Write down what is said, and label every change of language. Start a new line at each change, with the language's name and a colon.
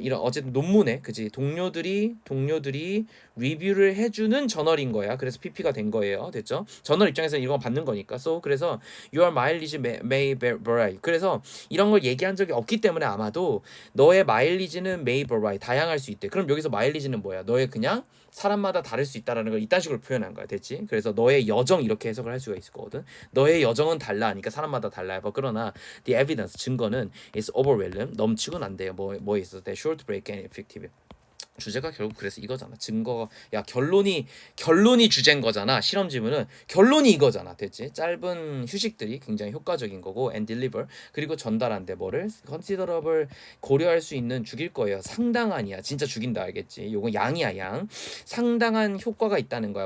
Korean: 이런 어쨌든 논문에, 그지? 동료들이 리뷰를 해주는 저널인 거야. 그래서 PP가 된 거예요. 됐죠? 저널 입장에서는 이건 받는 거니까.
English: 그래서 your mileage may vary.
Korean: 그래서 이런 걸 얘기한 적이 없기 때문에 아마도 너의 마일리지는
English: may vary.
Korean: 다양할 수 있대. 그럼 여기서 마일리지는 뭐야? 너의 그냥 사람마다 다를 수 있다라는 걸 이딴 식으로 표현한 거야. 됐지? 그래서 너의 여정 이렇게 해석을 할 수가 있을 거거든. 너의 여정은 달라 하니까 사람마다 달라요. 그러나
English: the evidence
Korean: 증거는
English: is overwhelming.
Korean: 넘치고는 안 돼요. 뭐에 있어서
English: short break and effective.
Korean: 주제가 결국 그래서 이거잖아. 증거가 결론이 주제인 거잖아. 실험 지문은 결론이 이거잖아. 됐지? 짧은 휴식들이 굉장히 효과적인 거고
English: and deliver
Korean: 그리고 전달한데 뭐를 considerable 고려할 수 있는 죽일 거예요. 상당한이야. 진짜 죽인다 알겠지? 요건 양이야 양. 상당한 효과가 있다는 거야.